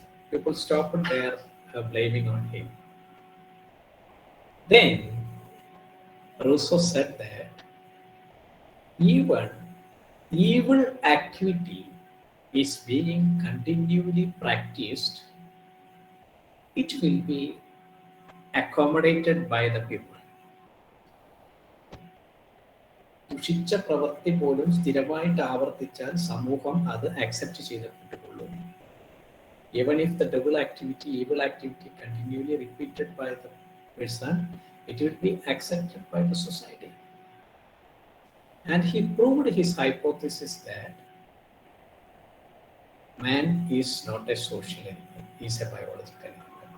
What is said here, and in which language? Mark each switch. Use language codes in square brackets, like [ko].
[en] People stopped their blaming on him. Then Rousseau said that even evil activity is being continually practiced, it will be accommodated by the people. [ml] ദുഷിച്ച പ്രവൃത്തി പോലും സ്ഥിരമായിട്ട് ആവർത്തിച്ചാൽ സമൂഹം അത് accept ചെയ്തിട്ടുള്ളൂ. [en] Even if the evil activity continually repeated by the person, it will be accepted by the society. And he proved his hypothesis that man is not a social animal, he is a biological animal.